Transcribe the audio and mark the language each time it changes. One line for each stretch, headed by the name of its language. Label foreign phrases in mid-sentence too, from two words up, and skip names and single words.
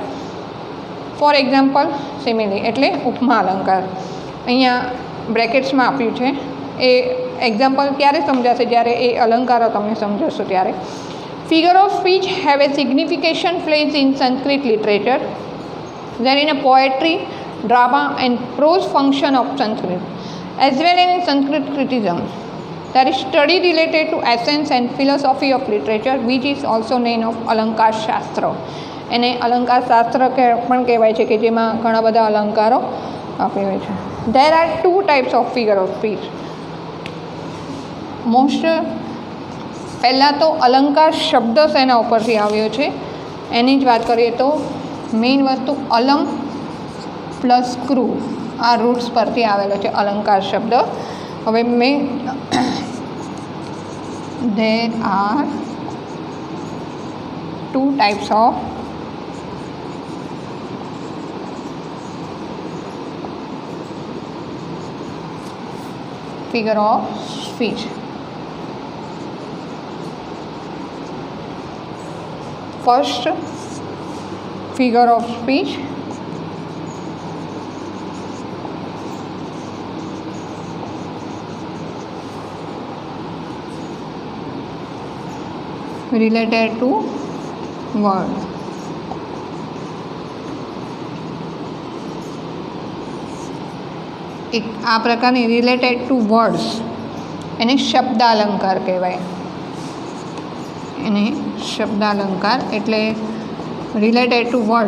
English: for example simile
Gujarati: એટલે ઉપમા અલંકાર. અહીંયા બ્રેકેટ્સમાં આપ્યું છે. એ એક્ઝામ્પલ ક્યારે સમજાશે? જ્યારે એ અલંકારો તમે સમજશો ત્યારે.
English: figure of speech have a signification place in Sanskrit literature then in a poetry, drama and prose function of Sanskrit, as well as in Sanskrit criticism. There is study related to essence and philosophy of literature, which is also known of
Gujarati: અલંકાર શાસ્ત્ર. એને અલંકાર શાસ્ત્ર પણ કહેવાય છે, કે જેમાં ઘણા બધા અલંકારો આપ્યા છે.
English: There are two types of figure of speech.
Gujarati: પહેલાં તો અલંકાર શબ્દ શેના ઉપરથી આવ્યો છે એની જ વાત કરીએ તો મેઇન વસ્તુ અલમ પ્લસ ક્રુ આ રૂટ્સ પરથી આવેલો છે અલંકાર શબ્દ.
English: હવે there are two types of figure of speech. First figure of speech related to word.
Gujarati: એક આ પ્રકારની
English: related to words
Gujarati: એને શબ્દાલંકાર કહેવાય. એને શબ્દાલંકાર એટલે
English: related to word.